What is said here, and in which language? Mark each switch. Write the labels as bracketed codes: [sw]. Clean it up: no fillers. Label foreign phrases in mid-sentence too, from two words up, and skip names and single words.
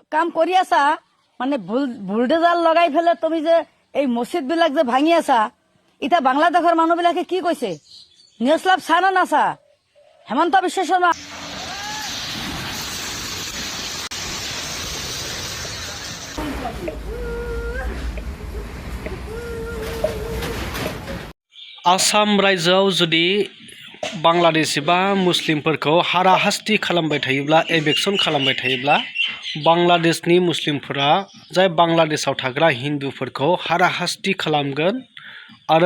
[as] কাম কৰি আছা মানে বুলডেজাৰ লগাই ফেলে তুমি যে এই মছজিদ বিলাক যে ভাঙি আছা এতিয়া বাংলাদেশৰ মানুহবিলাকে কি কৈছে নিউজ লাভ চা না নাচা হেমন্ত বিশ্ব শৰ্মা [brx] आसाम रायजोआव जुदि बांलादेश एबा मुस्लिमफोरखौ हाराहास्ति खालामबाय थायोब्ला एभेक्सन खालामबाय थायोब्ला बांलादेशनि मुस्लिमफोरा जाय बांलादेशआव थाग्रा हिन्दुफोरखौ हाराहास्ति खालामगोन आरो